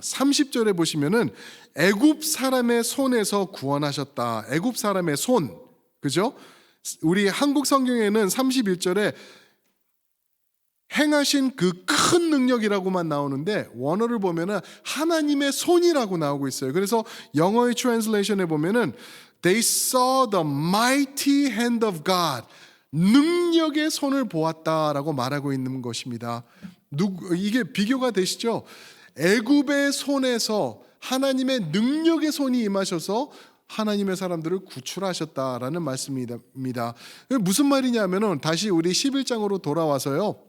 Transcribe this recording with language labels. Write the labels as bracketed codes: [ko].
[ko] 30절에 보시면은 애굽 사람의 손에서 구원하셨다. 애굽 사람의 손. 그죠? 우리 한국 성경에는 31절에 행하신 그 큰 능력이라고만 나오는데 원어를 보면은 하나님의 손이라고 나오고 있어요. 그래서 영어의 트랜슬레이션에 보면은 [en] They saw the mighty hand of God. [ko] 능력의 손을 보았다라고 말하고 있는 것입니다. 이게 비교가 되시죠? 애굽의 손에서 하나님의 능력의 손이 임하셔서 하나님의 사람들을 구출하셨다라는 말씀입니다. 무슨 말이냐면은 다시 우리 11장으로 돌아와서요.